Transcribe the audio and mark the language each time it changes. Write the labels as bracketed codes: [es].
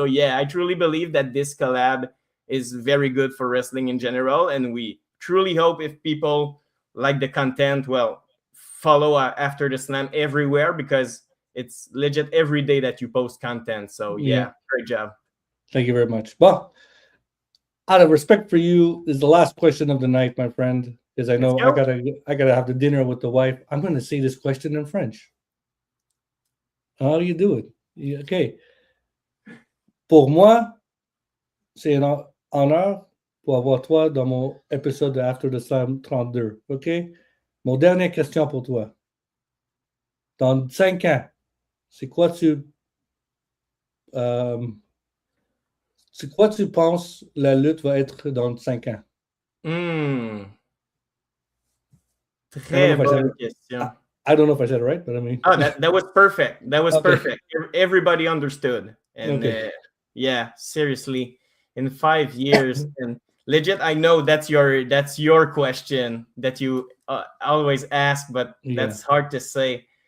[en] So yeah, I truly believe that this collab is very good for wrestling in general, and we truly hope if people like the content, well, follow After the Slam everywhere because it's legit every day that you post content. So yeah. Great job. Thank you very much. Well, out of respect for you, is the last question of the night, my friend, because I know I gotta have the dinner with the wife. I'm going to say this question in French. How do you do it? Okay. [fr] Pour moi, c'est un honneur pour avoir toi dans mon épisode de After the Slam 32. OK? Mon dernière question pour toi. Dans 5 ans, c'est quoi tu penses la lutte va être dans 5 ans? Très bonne question. [en] I don't know if I said it right, but I mean... Oh, that was perfect. That was perfect. Everybody understood. And yeah, seriously, in 5 years, and legit, I know that's your question that you always ask, but that's hard to say.